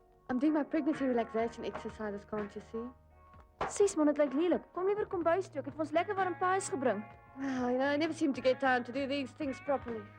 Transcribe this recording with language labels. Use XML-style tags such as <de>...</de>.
<en>I'm doing my pregnancy relaxation exercises, can't you see?</en> <af>Sis, man, dit lyk lelik. Kom liewer kombuis toe. Ek het vir ons lekker warm paas gebring.</af> <en>Well, I never seem to get time to do these things properly.</en>